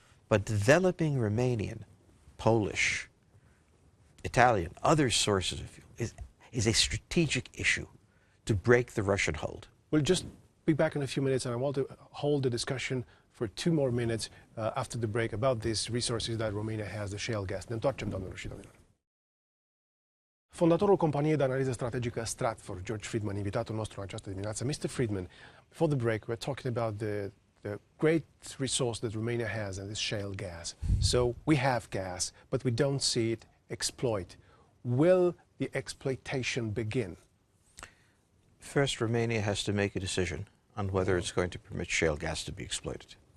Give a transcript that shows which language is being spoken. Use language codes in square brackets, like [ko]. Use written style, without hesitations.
[en] But developing Romanian, Polish, Italian, other sources of fuel is a strategic issue to break the Russian hold. We'll just be back in a few minutes, and I want to hold the discussion for 2 more minutes after the break about these resources that Romania has, the shale gas. [ro] Ne întoarcem, doamnelor și domnilor. Fondatorul companiei de analiză strategică Stratford, George Friedman, invitatul nostru în această dimineață. [en] Mr. Friedman, before the break, we're talking about the great resource that Romania has, and this shale gas. So we have gas, but we don't see it exploit. Will the exploitation begin? First, Romania has to make a decision on whether it's going to permit shale gas to be exploited.